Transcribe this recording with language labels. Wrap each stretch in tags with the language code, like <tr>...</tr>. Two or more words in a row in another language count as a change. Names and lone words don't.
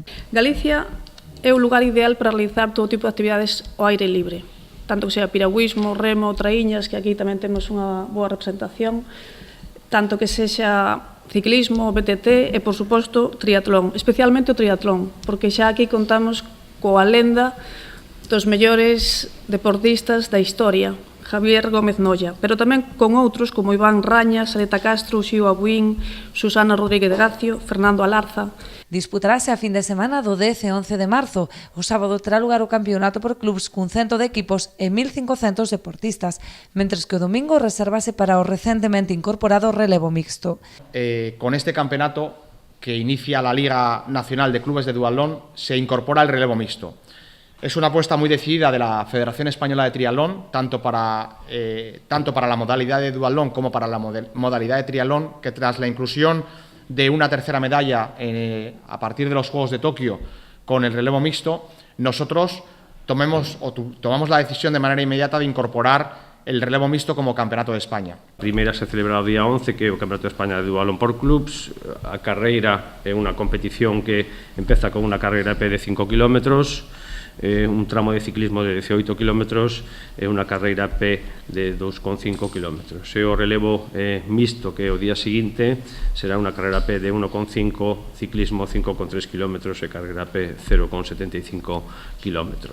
<gl>Galicia é o lugar ideal para realizar todo tipo de actividades ao aire libre, tanto que sea piragüismo, remo, traíñas, que aquí tamén temos unha boa representación, tanto que sexa ciclismo, BTT e, por suposto, triatlón, especialmente o triatlón, porque xa aquí contamos coa lenda dos mellores deportistas da historia, Javier Gómez Nolla, pero tamén con outros como Iván Rañas, Aleta Castro, Xiu Abuín, Susana Rodríguez de Gacio, Fernando Alarza. Disputarase a fin de semana do 10 e 11 de marzo. O sábado terá lugar o campeonato por clubs cun 100 de equipos e 1.500 deportistas, mentres que o domingo resérvase para o recentemente incorporado relevo mixto.</gl> <es>Con este campeonato que inicia la Liga Nacional de Clubes de Duatlón, se incorpora el relevo mixto. Es una apuesta muy decidida de la Federación Española de Triatlón, tanto para la modalidad de duatlón como para la modalidad de triatlón, que tras la inclusión de una tercera medalla a partir de los Juegos de Tokio con el relevo mixto, nosotros tomamos la decisión de manera inmediata de incorporar el relevo mixto como Campeonato de España.</es> <gl>A primeira se celebra o día 11, que é o Campeonato de España de Duatlón por clubs. A carreira é unha competición que empeza con unha carreira de 5 km, un tramo de ciclismo de 18 km e unha carreira P de 2,5 km. E o relevo mixto, que é o día seguinte, será unha carreira P de 1,5, ciclismo 5,3 km e carreira P 0,75 km.</gl>